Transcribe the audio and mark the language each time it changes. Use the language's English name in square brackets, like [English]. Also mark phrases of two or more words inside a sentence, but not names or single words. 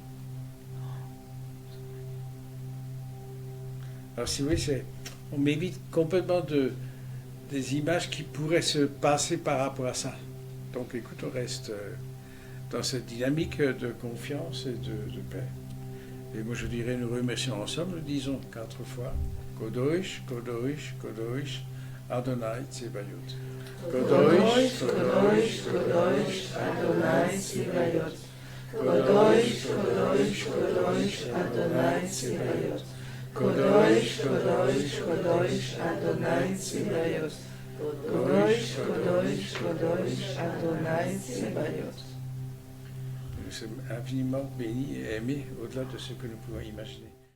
[French] Alors si vous voulez, on m'évite complètement des images qui pourraient se passer par rapport à ça. Donc écoute, on reste dans cette dynamique de confiance et de paix. Et moi je dirais, nous remercions ensemble, nous disons 4 fois, [Hebrew] קדוש, קדוש, קדוש, אדני צבאות. קדוש, קדוש, קדוש, אדני צבאות. קדוש, קדוש, קדוש, אדני צבאות. קדוש, קדוש, קדוש, אדני צבאות. קדוש, קדוש, קדוש, אדני צבאות. [French] sommes infiniment bénis et aimés au-delà de ce que nous pouvons imaginer.